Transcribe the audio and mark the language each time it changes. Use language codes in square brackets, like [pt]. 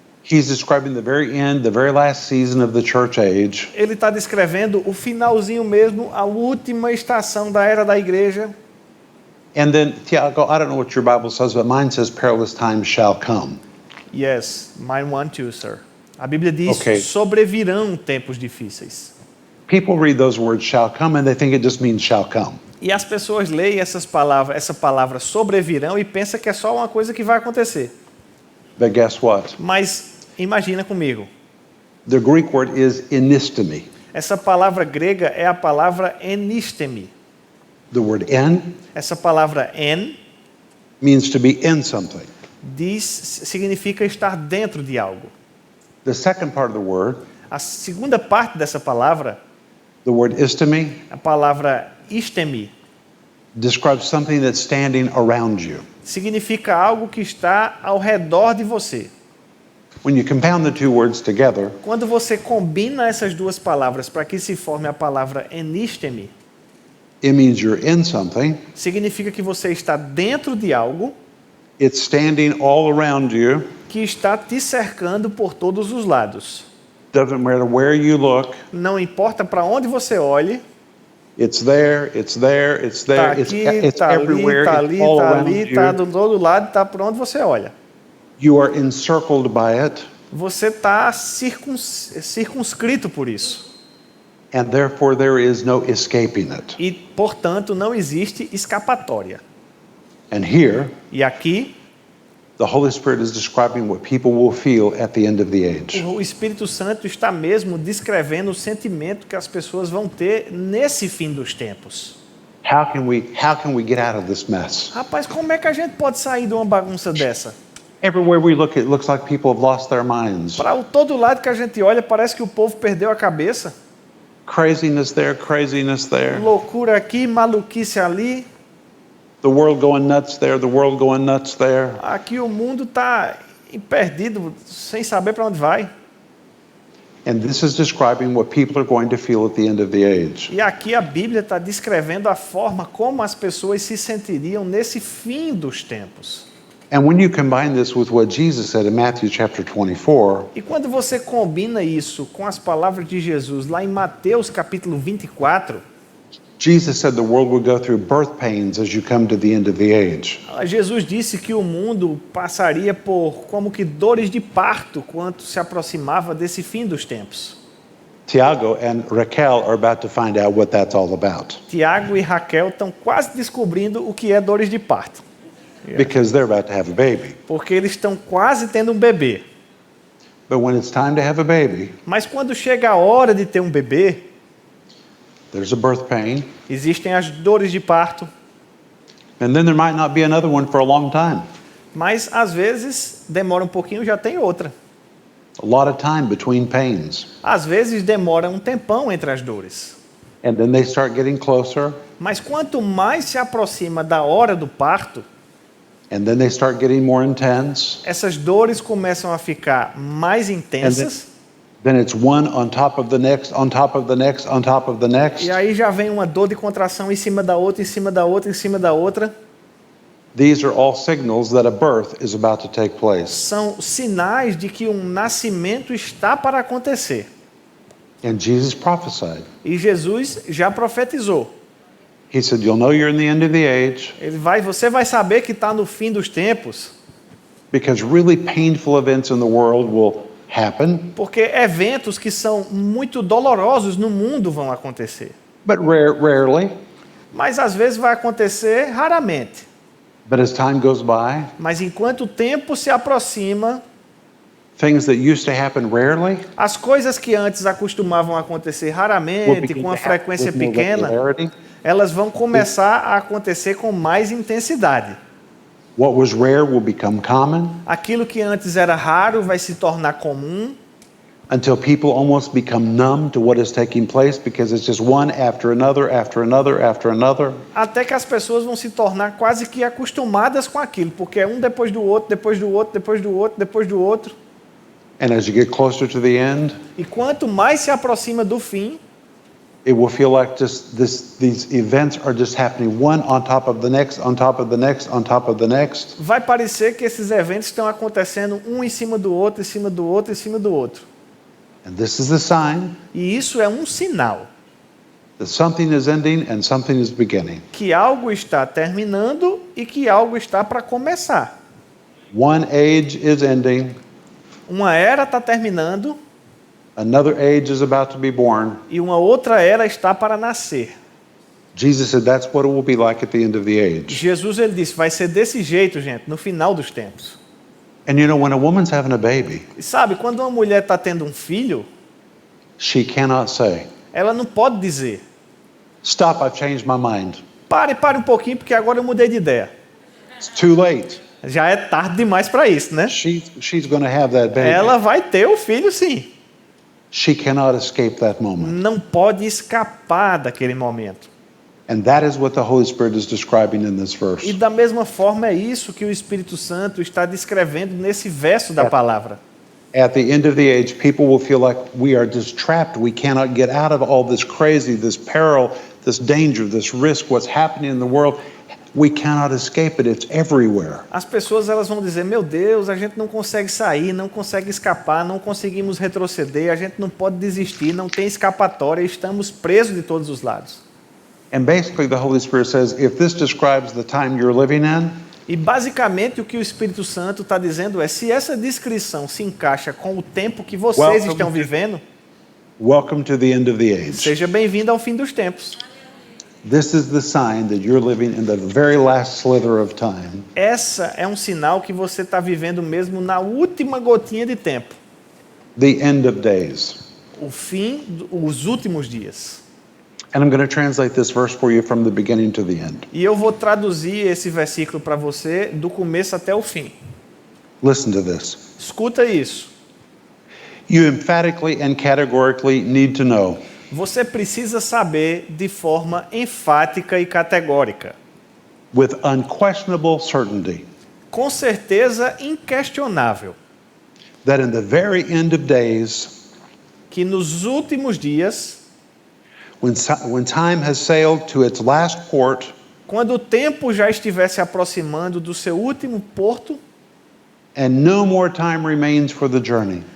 [en] He's describing the very end, the very last season of the church age. [pt] Ele está descrevendo o finalzinho mesmo, a última estação da era da igreja. [en] And then, Tiago, I don't know what your Bible says, but mine says perilous times shall come. Yes, mine one too, sir. [pt] A Bíblia diz, [en] Ok. [pt] sobrevirão tempos difíceis. [en] People read those words shall come and they think it just means shall come. [pt] E as pessoas leem essa palavra sobrevirão e pensam que é só uma coisa que vai acontecer. [en] But guess what? [pt] Mas imagina comigo, [en] The Greek word is enistemi. [pt] essa palavra grega é a palavra enistemi. [en] The word en [pt] Essa palavra en [en] means to be in something. [pt] significa estar dentro de algo. [en] The second part of the word, [pt] A segunda parte dessa palavra, [en] the word istemi, [pt] a palavra istemi, [en] describes something that's standing around you. [pt] significa algo que está ao redor de você. [en] When you compound the two words together, [pt] Quando você combina essas duas palavras para que se forme a palavra enistemi, [en] it means you're in something [pt] significa que você está dentro de algo [en] It's standing all around you. [pt] que está te cercando por todos os lados. [en] Doesn't matter where you look. [pt] Não importa para onde você olhe, [en] It's there, it's there, it's [pt] está [en] there. [pt] aqui, [en] It's [pt] está ali, [en] everywhere. [pt] está [en] It's [pt] ali, [en] all [pt] está [en] around [pt] ali, está [en] you. [pt] do todo lado, está por onde você olha. [en] You are encircled by it, [pt] Você está circunscrito por isso. [en] and therefore there is no escaping it. [pt] E, portanto, não existe escapatória. [en] And here, [pt] E aqui, [en] the Holy Spirit is describing what people will feel at the end of the age. [pt] o Espírito Santo está mesmo descrevendo o sentimento que as pessoas vão ter nesse fim dos tempos. [en] How can we get out of this mess? [pt] Rapaz, como é que a gente pode sair de uma bagunça dessa? [en] Everywhere we look, it looks like people have lost their minds. [pt] Para todo lado que a gente olha, parece que o povo perdeu a cabeça. [en] Craziness there, craziness there. [pt] Loucura aqui, maluquice ali. [en] The world going nuts there, the world going nuts there. [pt] Aqui o mundo está perdido, sem saber para onde vai. [en] And this is describing what people are going to feel at the end of the age. [pt] E aqui a Bíblia está descrevendo a forma como as pessoas se sentiriam nesse fim dos tempos. [en] And when you combine this with what Jesus said in Matthew chapter 24, [pt] E quando você combina isso com as palavras de Jesus lá em Mateus capítulo 24, [en] Jesus said the world will go through birth pains as you come to the end of the age. [pt] Jesus disse que o mundo passaria por como que dores de parto quando se aproximava desse fim dos tempos. [en] Tiago and Raquel are about to find out what that's all about [pt] Tiago e Raquel estão quase descobrindo o que é dores de parto, [en] because they're about to have a baby. [pt] porque eles estão quase tendo um bebê. [en] But when it's time to have a baby, [pt] Mas quando chega a hora de ter um bebê, [en] there's a birth pain, [pt] existem as dores de parto, [en] and then there might not be another one for a long time. [pt] mas às vezes demora um pouquinho, já tem outra. [en] A lot of time between pains. [pt] Às vezes demora um tempão entre as dores. [en] And then they start getting closer, [pt] Mas quanto mais se aproxima da hora do parto, [en] and then they start getting more intense. [pt] essas dores começam a ficar mais intensas. [en] Then it's one on top of the next, on top of the next, on top of the next. [pt] E aí já vem uma dor de contração em cima da outra, em cima da outra, em cima da outra. [en] These are all signals that a birth is about to take place. [pt] São sinais de que um nascimento está para acontecer. [en] And Jesus prophesied. [pt] E Jesus já profetizou. [en] He said, you'll know you're in the end of the age [pt] Você vai saber que está no fim dos tempos, [en] because really painful events in the world will happen, [pt] porque eventos que são muito dolorosos no mundo vão acontecer. [en] but rarely. [pt] Mas às vezes vai acontecer raramente. [en] But as time goes by, [pt] Mas enquanto o tempo se aproxima, [en] things that used to happen rarely [pt] as coisas que antes acostumavam a acontecer [en] will [pt] raramente, [en] begin [pt] com uma [en] to happen [pt] frequência [en] with more [pt] pequena, [en] regularity. [pt] elas vão começar a acontecer com mais intensidade. [en] What was rare will become common [pt] Aquilo que antes era raro vai se tornar comum, [en] until people almost become numb to what is taking place because it's just one after another, after another, after another. [pt] até que as pessoas vão se tornar quase que acostumadas com aquilo, porque é um depois do outro, depois do outro, depois do outro, depois do outro. [en] And as you get closer to the end, [pt] E quanto mais se aproxima do fim, [en] it will feel like these events are just happening one on top of the next, on top of the next, on top of the next. [pt] vai parecer que esses eventos estão acontecendo um em cima do outro, em cima do outro, em cima do outro. [en] And this is the sign [pt] E isso é um sinal [en] that something is ending and something is beginning. [pt] que algo está terminando e que algo está para começar. [en] One age is ending, [pt] Uma era está terminando [en] another age is about to be born. [pt] e uma outra era está para nascer. [en] Jesus said that's what it will be like at the end of the age. [pt] Jesus ele disse, vai ser desse jeito, gente, no final dos tempos. [en] And you know, when a woman's having a baby, [pt] E sabe, quando uma mulher está tendo um filho, [en] she cannot say, [pt] ela não pode dizer, [en] stop, I've changed my mind. [pt] pare um pouquinho, porque agora eu mudei de ideia. [en] It's too late. [pt] Já é tarde demais para isso, né? [en] She's going to have that baby. [pt] Ela vai ter o filho, sim. [en] She cannot escape that moment. [pt] Não pode escapar daquele momento. [en] And that is what the Holy Spirit is describing in this [pt] E [en] verse. [pt] da mesma forma é isso que o Espírito Santo está descrevendo nesse verso da palavra. [en] At the end of the age, people will feel like we are just trapped. We cannot get out of all this crazy, this peril, this danger, this risk, what's happening in the world. We cannot escape it. It's everywhere. [pt] As pessoas elas vão dizer, meu Deus, a gente não consegue sair, não consegue escapar, não conseguimos retroceder, a gente não pode desistir, não tem escapatória, estamos presos de todos os lados. [en] And basically the Holy Spirit says, if this describes the time you're living in, [pt] E basicamente o que o Espírito Santo está dizendo é, se essa descrição se encaixa com o tempo que vocês [en] Welcome [pt] estão [en] to- [pt] vivendo, [en] welcome to the end of the age. [pt] seja bem-vindo ao fim dos tempos. [en] This is the sign that you're living in the very last slither of time. [pt] Essa é um sinal que você está vivendo mesmo na última gotinha de tempo. [en] The end of days. [pt] O fim, os últimos dias. [en] And I'm going to translate this verse for you from the beginning to the end. [pt] E eu vou traduzir esse versículo para você do começo até o fim. [en] Listen to this. [pt] Escuta isso. [en] You emphatically and categorically need to know [pt] Você precisa saber de forma enfática e categórica, [en] with unquestionable certainty [pt] com certeza inquestionável, [en] that in the very end of days, [pt] que nos últimos dias, [en] when time has sailed to its last port, [pt] quando o tempo já estiver se aproximando do seu último porto, [en] and no more time remains for the journey,